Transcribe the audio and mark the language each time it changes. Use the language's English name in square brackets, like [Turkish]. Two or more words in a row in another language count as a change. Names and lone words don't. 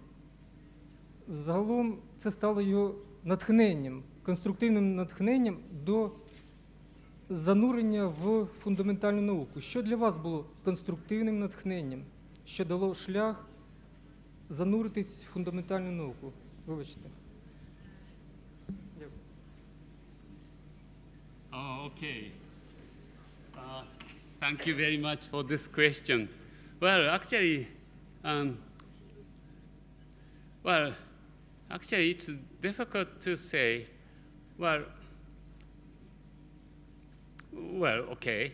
[Ukrainian] Загалом це стало його натхненням, конструктивним натхненням до занурення в фундаментальну науку. Що для вас було конструктивним натхненням, що дало шлях зануритись в фундаментальну науку? Вибачте. Дякую. [English] Okay. Thank you very much for this question. Well, actually, it's difficult to say. Well, okay.